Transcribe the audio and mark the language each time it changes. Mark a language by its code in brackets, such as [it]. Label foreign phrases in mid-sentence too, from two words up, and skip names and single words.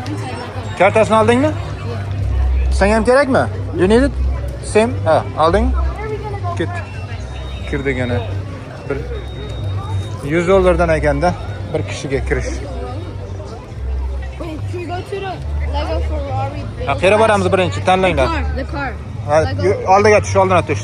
[uz] Kartasini oldingmi? Senga ham kerakmi? [en] You need it? Same? [uz] Ha, olding? Ket. Kirdik yana. Bir $100 ekanda bir kishiga kirish. [en] Wait, should we go to the Lego Ferrari? [uz] Ha, qayerga boramiz birinchi? Tanlanglar. [en] The car. [uz] Ha, oldiga tush, oldinga tush.